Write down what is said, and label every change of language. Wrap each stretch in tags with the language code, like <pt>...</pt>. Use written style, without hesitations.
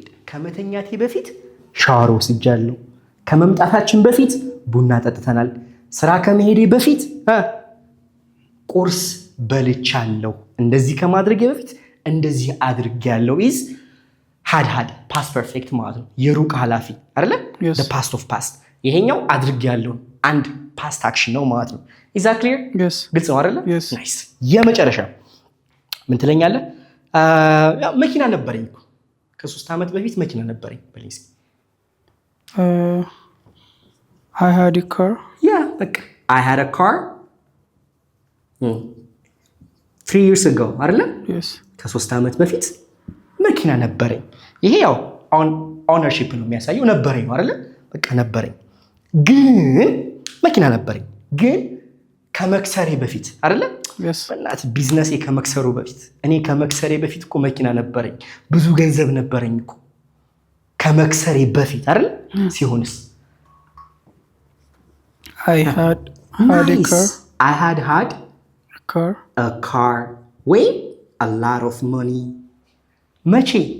<am>ከመተኛቴ በፊት ሻወር ወስጃለሁ። ከመምጣታችን በፊት ቡና ጠጥተናል። ስራ ከመሄዴ በፊት ቁርስ በልቻለሁ። እንደዚህ ከማድረጌ በፊት እንደዚህ አድርጌያለሁ is had past perfect ማለት ነው። የሩቅ ኃላፊ አይደለ?</am> <en>the past of past።</en> <am>ይሄኛው አድርጌያለሁ አንድ past action ነው ማለት ነው። is that clear?</am> <en>yes</en> <am>ግልጽ ነው አይደለ?</am> <en>yes</en> <am>nice። የመጨረሻ ምን ትለኛለህ? መኪና ነበረኝ እኮ ከ3 ዓመት በፊት መኪና ነበረኝ በለኝ።</am> <en>I had a car. yeah በቃ I had a car 3 years ago አይደለ? yes</en> <am>ከ3 ዓመት በፊት መኪና ነበረኝ። ይሄ ያው ኦነርሺፕ ነው የሚያሳየው። ነበረኝ ነው አይደለ? በቃ ነበረኝ። ግን መኪና ነበረኝ ግን ከመክሰሬ በፊት አይደለ?</am> <en>yes</en> <am>በእናት ቢዝነሴ ከመክሰሩ በፊት እኔ ከመክሰሬ በፊት እኮ መኪና ነበረኝ። ብዙ ገንዘብ ነበረኝ እኮ ከመክሰሬ በፊት አይደለ? ሲሆንስ</am> <en>I had a car. I had a car ወይ a lot of money. መቼ?</en>